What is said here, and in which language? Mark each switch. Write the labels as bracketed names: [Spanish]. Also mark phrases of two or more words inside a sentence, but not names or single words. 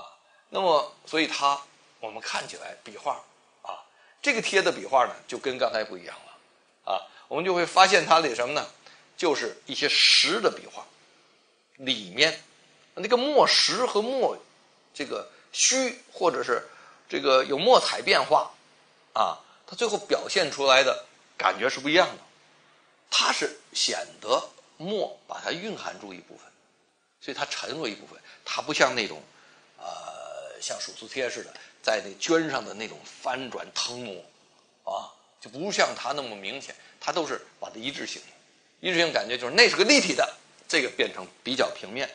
[Chinese] 那麼所以我們看起來筆畫啊，這個帖的筆畫呢就跟剛才不一樣了啊，我們就會發現它的什麼呢，就是一些實的筆畫裡面那個墨實和墨這個虛，或者是這個有墨彩變化啊，它最後表現出來的感覺是不一樣的。它是顯得墨把它蘊含住一部分，所以它沉入一部分，它不像那種像蜀書帖似的在那絹上的那種翻轉騰挪啊，就不像它那麼明顯，它都是把它一致性感覺就是那是個立體的，這個變成比較平面，